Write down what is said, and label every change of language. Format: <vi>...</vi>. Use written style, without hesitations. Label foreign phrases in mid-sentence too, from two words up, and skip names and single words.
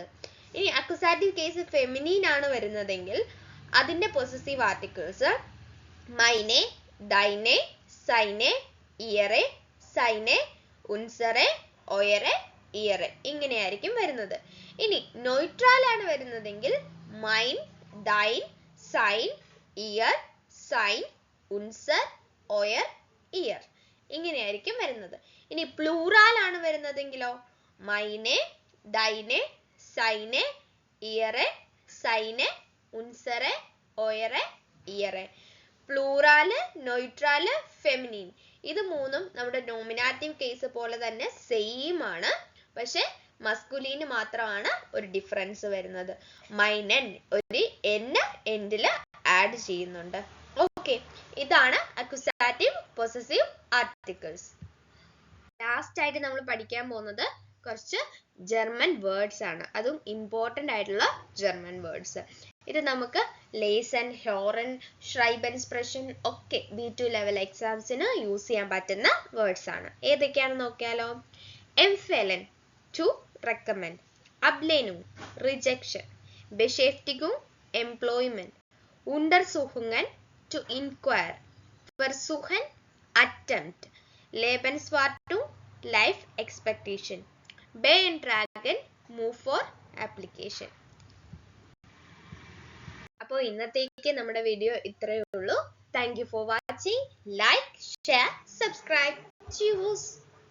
<ml>ഇനി</ml> <en>accusative case feminine</en> <ml>ആണ് വരുന്നതെങ്കിൽ അതിന്റെ</ml> <en>possessive articles</en> <de>meine, deine, seine, ihre, seine, unsere, eure, ihre</de> <ml>ഇങ്ങനെയായിരിക്കും വരുന്നത്. ഇനി ന്യൂട്രൽ ആണ് വരുന്നതെങ്കിൽ</ml> <de>mein, dein, sein, ihr, sein, unser, euer, ihr</de> <ml>ഇങ്ങനെയായിരിക്കും വരുന്നത്.</ml> <de>ഇനി പ്ലൂറാൽ ആണ് വരുന്നതെങ്കിലോ meine, deine, seine, ihre, seine, unsere, eure, ihre.</de> <en>plural, neutral, feminine</en> <ml>ഇത് മൂന്നും നമ്മുടെ</ml> <en>nominative case</en> <ml>പോലെ തന്നെ സെയിം ആണ്. പക്ഷെ മസ്കുലീന് മാത്രമാണ് ഒരു ഡിഫറൻസ് വരുന്നത്. മൈനൻ ഒരു എൻഡില് ആഡ് ചെയ്യുന്നുണ്ട്. ഓക്കെ, ഇതാണ്</ml> <en>accusative possessive articles.</en> <ml>ലാസ്റ്റ് ആയിട്ട് നമ്മൾ പഠിക്കാൻ പോകുന്നത് കുറച്ച്</ml> <en>German words</en> <ml>ആണ്. അതും ഇമ്പോർട്ടൻ്റ് ആയിട്ടുള്ള</ml> <en>German words.</en> <ml>ഇത് നമുക്ക്</ml> <de>Lesen, Hören, Schreiben Sprechen</de> <ml>ഒക്കെ B2</ml> <en>level exams</en> <ml>യൂസ് ചെയ്യാൻ പറ്റുന്ന വേർഡ്സ് ആണ്. ഏതൊക്കെയാണെന്ന് നോക്കിയാലോ.</ml> <en>empfehlen to recommend, Ablehnung rejection, Beschäftigung employment, Untersuchungen to inquire, Versuchen attempt, Lebenswartung life expectation, beantragen move for application.</en> <ml>അപ്പോൾ ഇന്നത്തേക്ക് നമ്മുടെ വീഡിയോ ഇത്രയേ ഉള്ളൂ.</ml> <en>Thank you for watching. Like, share, subscribe. Cheers.</en>